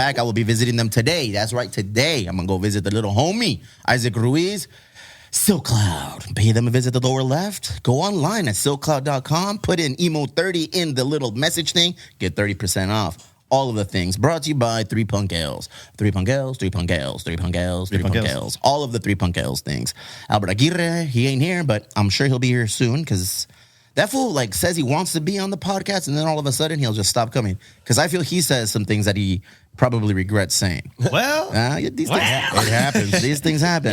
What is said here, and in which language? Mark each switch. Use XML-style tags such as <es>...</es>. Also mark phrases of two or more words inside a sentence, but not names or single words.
<en>I will be visiting them today. That's right, today. I'm going to go visit the little homie, Isaac Ruiz. Silk Cloud, pay them a visit the lower left. Go online at silkcloud.com. Put in Emo30 in the little message thing. Get 30% off. All of the things brought to you by 3 Punk Ales. 3 Punk Ales, 3 Punk Ales, 3 Punk Ales, 3 Punk Ales. All of the 3 Punk Ales things. Albert Aguirre, he ain't here, but I'm sure he'll be here soon because that fool like says he wants to be on the podcast, and then all of a sudden he'll just stop coming. Because I feel he says some things that he probably regrets saying. Well, these things happen. It happens. These things happen.</en>